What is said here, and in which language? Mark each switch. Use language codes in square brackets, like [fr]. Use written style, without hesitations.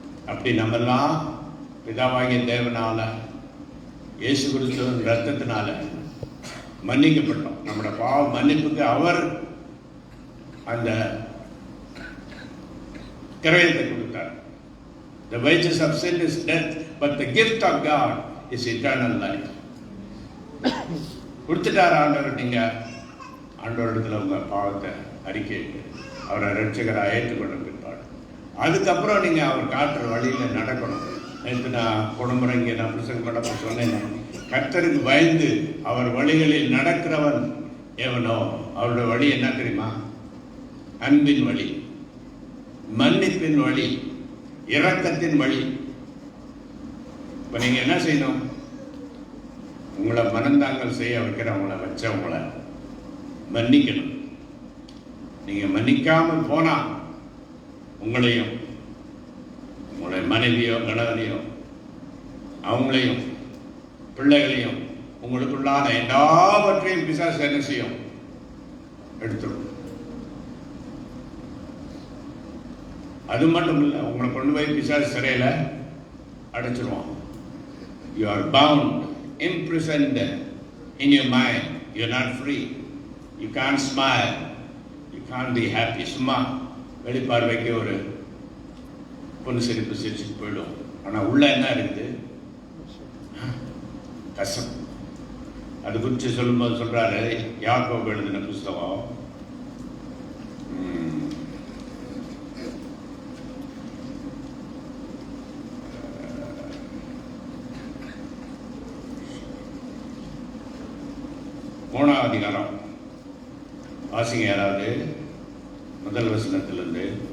[ta] அப்படி நம்மெல்லாம் பிதாவாகிய தேவனால இயேசு கிறிஸ்துவின் ரத்தத்தினால மன்னிக்கப்பட்டோம். நம்மளோட பாவ மன்னிப்புக்கு அவர் அந்த கிரயத்தை கொடுத்தார். [en] The wages of sin is death, but the gift of God is eternal life. [ta] கொடுத்துட்டார் ஆண்டவர். நீங்கள் ஆண்டவரிடத்தில் உங்கள் பாவத்தை அறிக்கையிட்டு அவரை ரட்சகராக ஏற்றுக்கொண்ட பிற்பாடு அதுக்கப்புறம் நீங்கள் அவர் காட்டுற வழியில் நடக்கணும். நேற்று நான் குடும்பம் இங்கே நான் பிரசங்க பண்ணப்ப சொன்னேன், கர்த்தருக்கு பயந்து அவர் வழிகளில் நடக்கிறவன் எவனோ அவருடைய வழி என்ன தெரியுமா? அன்பின் வழி, மன்னிப்பின் வழி, இரக்கத்தின் வழி. இப்போ நீங்கள் என்ன செய்யணும்? உங்களை மனந்தாங்கல் செய்ய வைக்கிறவங்கள வச்சவங்கள மன்னிக்கணும். நீங்கள் மன்னிக்காமல் போனால் உங்களையும் உங்களுடைய மனைவியோ கணவனையோ அவங்களையும் பிள்ளைகளையும் உங்களுக்குள்ளான எல்லாவற்றையும் பிசாசு என்ன செய்யும்? எடுத்துடும். அது மட்டும் இல்லை, உங்களை கொண்டு போய் பிசாசு சிறையில் அடைச்சிருவான். [en] You are bound, imprisoned in your mind. You are not free. You can't smile. You can't be happy. [ta] சும்மா வெளிப்பார்வைக்கு ஒரு பொண்ணு சிரிப்பு சிரிச்சுட்டு போயிடும். ஆனால் உள்ள என்ன இருக்குது? கசப்பு. அது குறித்து சொல்லும்போது சொல்கிறாரு, யாக்கோபு எழுதின புஸ்தகம் மூணாவது அதிகாரம் வாசிங்க யாராவது, முதல் வசனத்திலிருந்து.